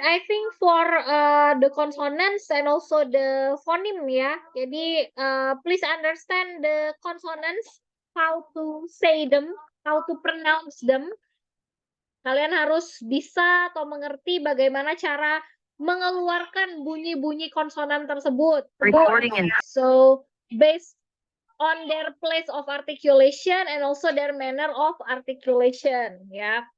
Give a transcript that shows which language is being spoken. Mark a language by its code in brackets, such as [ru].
[en] I think for the consonants and also the phoneme ya. Jadi please understand the consonants, how to say them, how to pronounce them. [id] Kalian harus bisa atau mengerti bagaimana cara mengeluarkan bunyi-bunyi konsonan tersebut. [en] So based on their place of articulation and also their manner of articulation ya.